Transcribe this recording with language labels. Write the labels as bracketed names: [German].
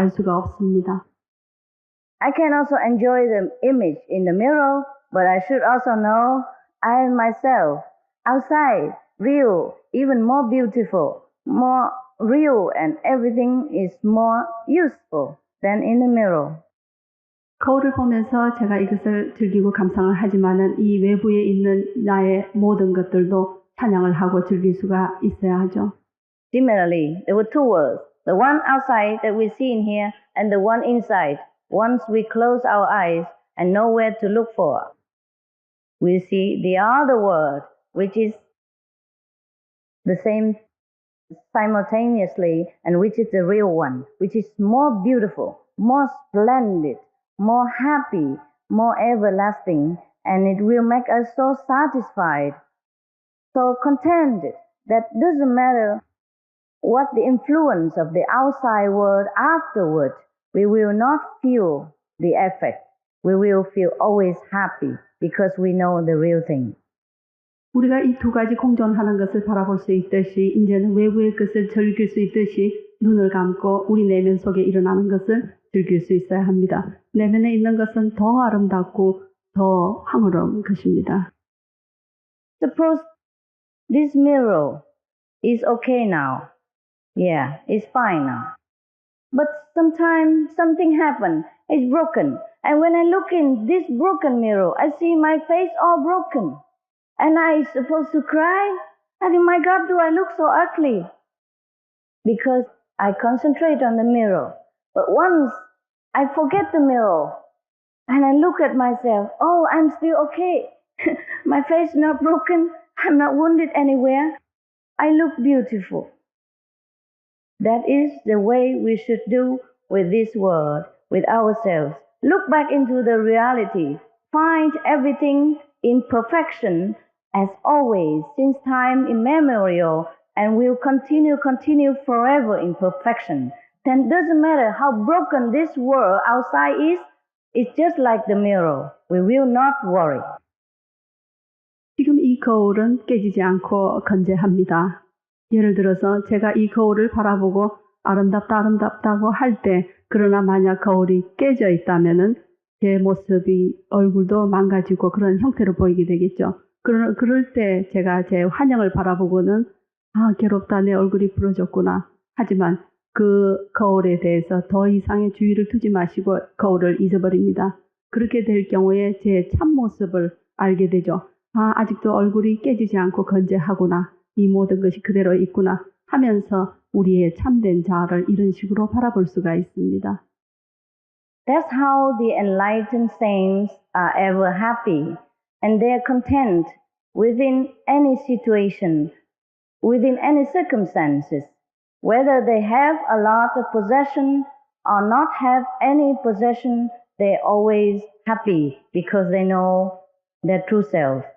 [Korean] 알 수가 없습니다. [English] I can also enjoy the image in the mirror, but I should also know I am myself, outside, real, even more beautiful, more real, and everything is more useful than in the mirror. [Korean] 거울을 보면서 제가 이것을 즐기고 감상을 하지만은 이 외부에 있는 나의 모든 것들도 찬양을 하고 즐길 수가 있어야 하죠. [English] Similarly, there were two worlds, the one outside that we see in here and the one inside. Once we close our eyes and know where to look for, we see the other world, which is the same simultaneously and which is the real one, which is more beautiful, more splendid, more happy, more everlasting, and it will make us so satisfied, so contented, that doesn't matter what the influence of the outside world afterward, we will not feel the effect. We will feel always happy because we know the real thing. [Korean] 우리가 이 두 가지 공존하는 것을 바라볼 수 있듯이 이제는 외부의 것을 즐길 수 있듯이 눈을 감고 우리 내면 속에 일어나는 것을 즐길 수 있어야 합니다. 내면에 있는 것은 더 아름답고 더 황홀한 것입니다. [English] Suppose this mirror is okay now. Yeah, it's fine now. But sometimes something happened. It's broken. And when I look in this broken mirror, I see my face all broken. And I supposed to cry. I think, my God, do I look so ugly? Because I concentrate on the mirror. But once I forget the mirror and I look at myself, oh, I'm still okay. My face is not broken. I'm not wounded anywhere. I look beautiful. That is the way we should do with this world, with ourselves. Look back into the reality. Find everything in perfection as always, since time immemorial, and will continue forever in perfection. Then it doesn't matter how broken this world outside is, it's just like the mirror. We will not worry. [Korean] 지금 이 거울은 깨지지 않고 건재합니다. 예를 들어서 제가 이 거울을 바라보고 아름답다고 할 때, 그러나 만약 거울이 깨져 있다면은 제 모습이 얼굴도 망가지고 그런 형태로 보이게 되겠죠. 그럴 때 제가 제 환영을 바라보고는 괴롭다, 내 얼굴이 부러졌구나. 하지만 그 거울에 대해서 더 이상의 주의를 두지 마시고 거울을 잊어버립니다. 그렇게 될 경우에 제 참모습을 알게 되죠. 아직도 얼굴이 깨지지 않고 건재하구나. 이 모든 것이 그대로 있구나 하면서 우리의 참된 자아를 이런 식으로 바라볼 수가 있습니다. [English] That's how the enlightened saints are ever happy, and they are content within any situation, within any circumstances. Whether they have a lot of possession or not have any possession, they're always happy because they know their true self.